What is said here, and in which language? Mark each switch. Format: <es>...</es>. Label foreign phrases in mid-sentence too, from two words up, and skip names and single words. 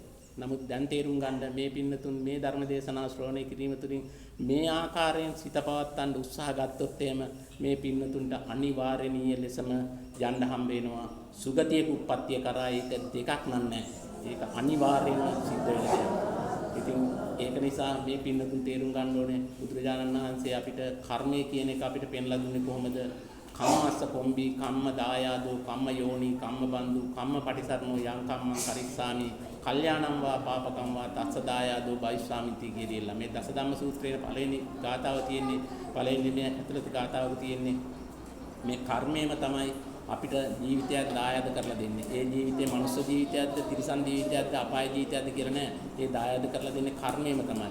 <si>නමුත් දැන් තේරුම් ගන්න මේ පින්නතුන් මේ ධර්ම දේශනා ශ්‍රවණය කිරීම තුළින් මේ ආකාරයෙන් සිත පවත්වන්න උත්සාහ ගත්තොත් එහෙම මේ පින්නතුන්ට අනිවාර්යනීය ලෙසම යන්න හම්බ වෙනවා සුගතියක උප්පත්තිය කරා. ඒක දෙකක් නෑ. ඒක අනිවාර්යයෙන්ම සිද්ධ වෙන දෙයක්. ඉතින් ඒක නිසා මේ පින්නතුන් තේරුම් ගන්න ඕනේ බුදුරජාණන් වහන්සේ අපිට කර්මය කියන එක අපිට පෙන්ලා දුන්නේ කොහොමද?</si> <pi>කම්මස්ස කොම්බි කම්ම දායාදෝ කම්ම යෝනි කම්ම බන්දු කම්ම පටිසරණෝ යං කම්මං කරිස්සාමි කල්යාණං වා පාපකම් වා තස්ස දායාදෝ බයිස්සාමිති</pi> <si>කියලා මේ දසධම්ම සූත්‍රයේ පළවෙනි ගාථාව තියෙන්නේ. පළවෙනි මේ ඇතුළත ගාථාවක තියෙන්නේ මේ කර්මයම තමයි අපිට ජීවිතයක් දායාද කරලා දෙන්නේ. ඒ ජීවිතේ මනුෂ්‍ය ජීවිතයක්ද, තිරිසන් ජීවිතයක්ද, අපාය ජීවිතයක්ද කියලා නෑ. ඒ දායාද කරලා දෙන්නේ කර්මයම තමයි.</si>